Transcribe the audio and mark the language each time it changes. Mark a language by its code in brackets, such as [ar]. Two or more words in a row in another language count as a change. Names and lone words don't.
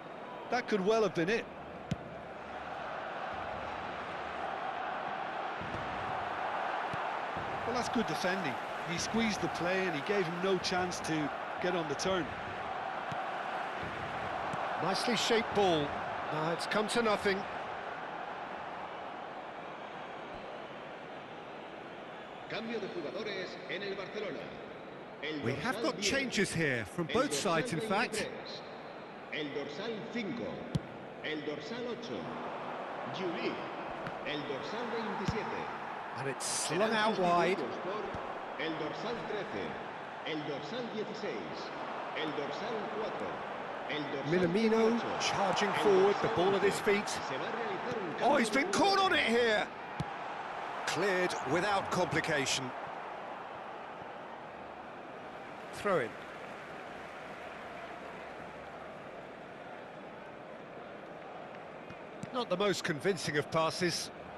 [en] That could well have been it. Well, that's good defending. He squeezed the play and he gave him no chance to get on the turn. Nicely shaped ball. It's come to nothing. [es] Cambio de jugadores en el Barcelona. [en] We have got changes here, from both sides in fact. [es] El dorsal 5, el dorsal 8, Juli, el dorsal 27. [en] And it's slung out wide. [es] El dorsal 13, el dorsal 16, el dorsal 4, el dorsal Minamino 18, [en] charging forward, the ball at his feet. Oh, he's been caught on it here. Cleared without complication. Throw in. Not the most convincing of passes.